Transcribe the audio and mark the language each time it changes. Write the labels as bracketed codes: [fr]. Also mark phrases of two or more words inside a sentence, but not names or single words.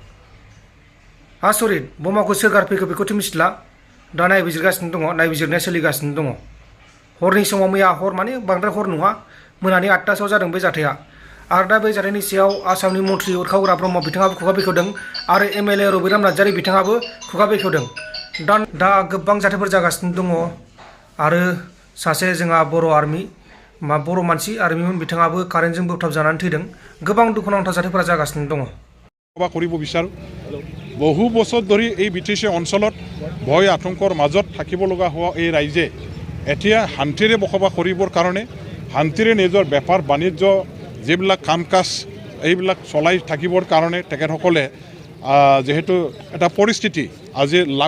[brx] आसरित बमाखौ सोर गारफैखो बेखौथ' मिथिला दा नायबिजिरगासिनो दङ नायबिजिरनाया सोलिगासिनो दङ हरनि समाव मैया हर माने बांद्राय हर नङा मोनानि 8टासोआव जादों बे जाथाया आरो दा बे जाथायनि सायाव आसामनि मन्थ्रि उरखावग्रा ब्रह्म बिथाङाबो खुगा बेखेवदों आरो एमएलए रबिराम नार्जारि बिथाङाबो खुगा बेखेवदों दा गोबां जाथायफोर जागासिनो दङ आरो सासे जोंहा बर' आर्मि बर' मानसि आर्मिमोन बिथाङाबो कारेन्टजों बोबथाबजानानै थैदों गोबां दुखुनांथाव जाथायफोरा जागासिनो दङ [as] কৰিব বিচাৰো বহু বছৰ ধৰি এই বিটিচি অঞ্চলত ভয় আতংকৰ মাজত থাকিব লগা হোৱা এই ৰাইজে এতিয়া শান্তিৰে বসবাস কৰিবৰ কাৰণে শান্তিৰে নিজৰ বেপাৰ বাণিজ্য যিবিলাক কাম কাজ এইবিলাক চলাই থাকিবৰ কাৰণে তেখেতসকলে যেহেতু এটা পৰিস্থিতি আজি লাভ